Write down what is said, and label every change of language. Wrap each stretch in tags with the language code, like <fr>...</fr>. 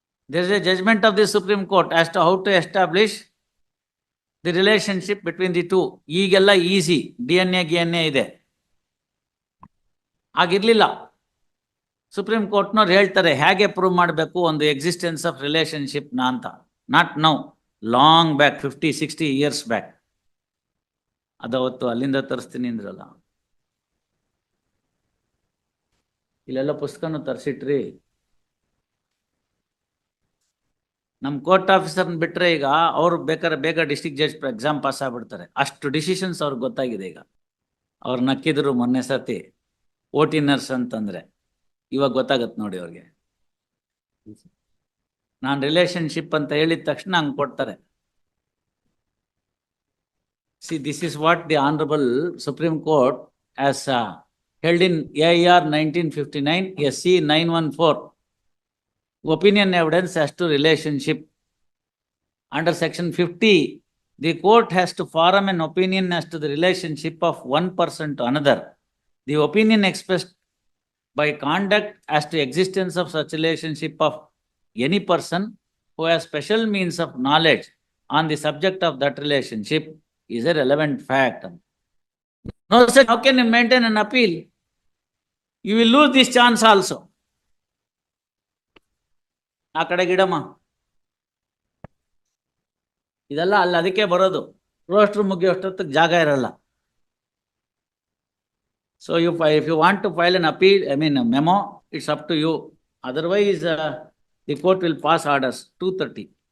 <en>There is a judgment of the Supreme Court as to how to establish the relationship between the two.</en> <kn>ಈಗೆಲ್ಲ easy, DNA ಇದೆ, ಆಗಿರ್ಲಿಲ್ಲ. Supreme ಕೋರ್ಟ್ನವ್ರು ಹೇಳ್ತಾರೆ ಹೇಗೆ prove ಮಾಡಬೇಕು ಒಂದು existence of ರಿಲೇಶನ್ಶಿಪ್ನ ಅಂತ.</kn> <en>Not now, long back, 50-60 years back.</en> <kn>ಅದವತ್ತು ಅಲ್ಲಿಂದ ತರಿಸ್ತೀನಿ ಅಂದ್ರಲ್ಲ, ಇಲ್ಲೆಲ್ಲ ಪುಸ್ತಕನೂ ತರಿಸಿಟ್ರಿ. ನಮ್ಮ ಕೋರ್ಟ್ ಆಫೀಸರ್ನ ಬಿಟ್ಟರೆ ಈಗ ಅವ್ರು ಬೇಕಾದ್ರೆ ಬೇಗ ಡಿಸ್ಟ್ರಿಕ್ಟ್ ಜಡ್ಜ್ ಎಕ್ಸಾಮ್ ಪಾಸ್ ಆಗ್ಬಿಡ್ತಾರೆ. ಅಷ್ಟು ಡಿಸಿಷನ್ಸ್ ಅವ್ರಿಗೆ ಗೊತ್ತಾಗಿದೆ. ಈಗ ಅವ್ರು ನಕ್ಕಿದ್ರು ಮೊನ್ನೆ ಸರ್ತಿ ಓಟಿ ನರ್ಸ್ ಅಂತಂದರೆ, ಇವಾಗ ಗೊತ್ತಾಗತ್ತೆ ನೋಡಿ ಅವ್ರಿಗೆ. ನಾನು ರಿಲೇಶನ್ಶಿಪ್ ಅಂತ ಹೇಳಿದ ತಕ್ಷಣ ಹಂಗೆ ಕೊಡ್ತಾರೆ.</kn> <en>See, this is what the honourable Supreme Court has held in AIR 1959 SC 914 opinion evidence as to relationship. Under section 50, the court has to form an opinion as to the relationship of one person to another. The opinion expressed by conduct as to existence of such relationship of any person who has special means of knowledge on the subject of that relationship is a relevant fact. No, sir, how can you maintain an appeal? You will lose this chance also.</en> <kn>ಆ ಕಡೆ ಗಿಡಮ್ಮ, ಇದೆಲ್ಲ ಅಲ್ಲಿ ಅದಕ್ಕೆ ಬರೋದು. ರೋಸ್ಟ್ರು ಮುಗಿಯೋಷ್ಟೊತ್ತಿಗೆ ಜಾಗ ಇರಲ್ಲ.</kn> <en>So if you want to file an appeal, I mean a memo, it's up to you. Otherwise, the court will pass orders 2:30.</en>